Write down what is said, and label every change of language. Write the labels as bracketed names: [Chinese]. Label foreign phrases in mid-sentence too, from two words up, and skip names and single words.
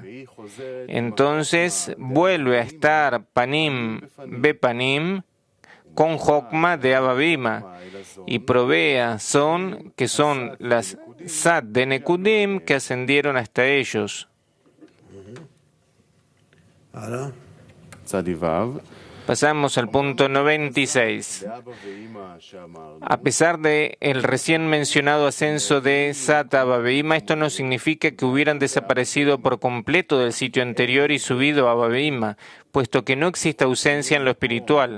[Spanish] Entonces vuelve a estar [Hebrew] פנים בפנים [Spanish] con Jokma de [Hebrew] אבא ואמא [Spanish] y provea Son, que son las Sat de Nekudim que ascendieron hasta ellos. [Hebrew] הלאה. צדי ו' [Spanish] Pasamos al punto 96. A pesar de el recién mencionado ascenso de Sata a [Hebrew] אבא ואמא, [Spanish] esto no significa que hubieran desaparecido por completo del sitio anterior y subido a [Hebrew] אבא ואמא, [Spanish] puesto que no existe ausencia en lo espiritual.